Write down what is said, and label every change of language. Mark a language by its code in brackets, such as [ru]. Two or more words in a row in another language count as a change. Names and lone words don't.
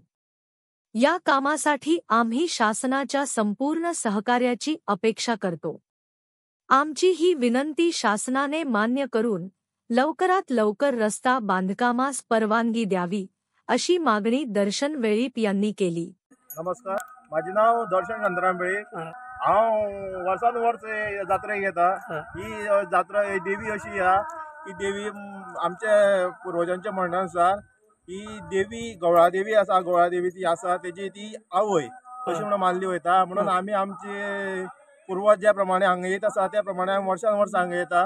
[mr] या कामासाठी आम्ही शासनाच्या संपूर्ण सहकार्याची अपेक्षा करतो. आमची ही विनंती शासनाने मान्य करून लवकरात लवकर रस्ता बांधकामास परवानगी द्यावी, अशी मागणी दर्शन वेळीप यांनी केली. नमस्कार, माझे नाव दर्शन गंधराम वेळीप. [kok] हांव वर्सानुवर्स जात्रेक येता. ही जात्रा देवी अशी हा की देवी आमच्या पूर्वजांच्या म्हणण्यानुसार ही देवी गवळादेवी आसा, गवळादेवी ती आसा तेजी ती आवय अशी म्हणून मानली वयता. म्हणून आमी आमचे पूर्वज ज्या प्रमाणे हांगा येत आसा त्या प्रमाणे वर्सान हांगा येता.